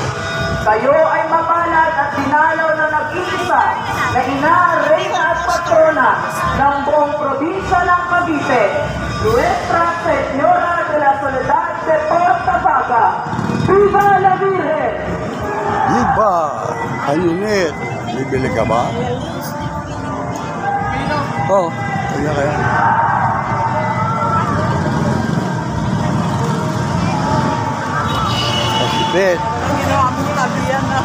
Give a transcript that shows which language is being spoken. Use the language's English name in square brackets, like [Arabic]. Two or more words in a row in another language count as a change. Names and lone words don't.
[Filipino] Kayo ay mapalad at dinalaw na nag-iisa na ina, reyna at patrona ng buong probinsya ng Cavite, Nuestra Señora de la Soledad de Portabaga. [Spanish] Viva la Virgen! [Filipino] Iba! Ang init. Bibili ka ba? Oo. Kaya. Kasipit. Ginawa mo tabi yan na.